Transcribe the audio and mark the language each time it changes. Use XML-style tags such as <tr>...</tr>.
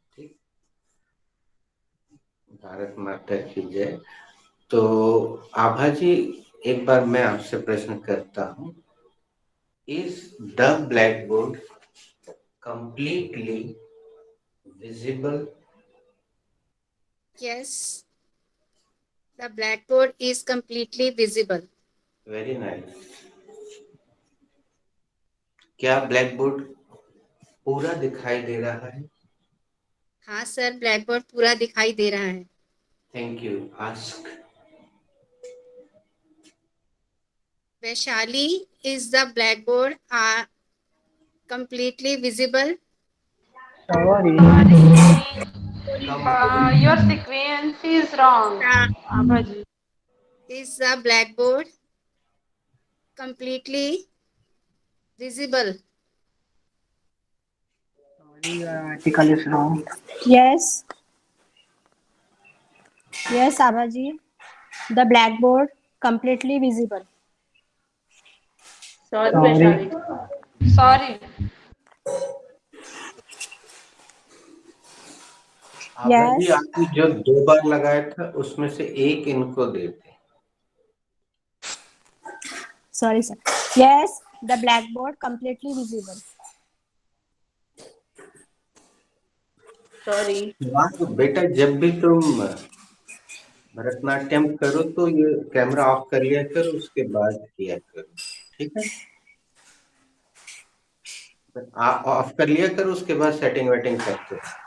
<hi>ठीक, भारत माता की जय। तो आभा जी, एक बार मैं आपसे प्रश्न करता हूँ,</hi> <en>Is the black board completely visible? Yes, the blackboard is completely visible. Very nice.</en> <hi>क्या ब्लैक बोर्ड पूरा दिखाई दे रहा है? हाँ सर, ब्लैकबोर्ड पूरा दिखाई दे रहा है।</hi> <en>Thank you. Ask. Vaishali, is the blackboard completely visible? Sorry. Your sequence is wrong, Abhaji. Is the blackboard completely visible? Sorry, your article is wrong. Yes. Yes, Abhaji. The blackboard completely visible. Sorry, Sorry. Vaishali. Sorry.</en> <hi>Abha ji,</hi> <en>Yes.</en> <hi>आपने जो 2 बार लगाया था उसमें से एक इनको देते।</hi> <en>Sorry, sir. Yes, the blackboard completely visible. Sorry.</en> <hi>बेटा, जब भी तुम भरतनाट्यम करो तो ये कैमरा ऑफ कर लिया करो, उसके बाद किया करो, ठीक है? ऑफ कर लिया करो, उसके बाद सेटिंग वेटिंग करते हो।</hi>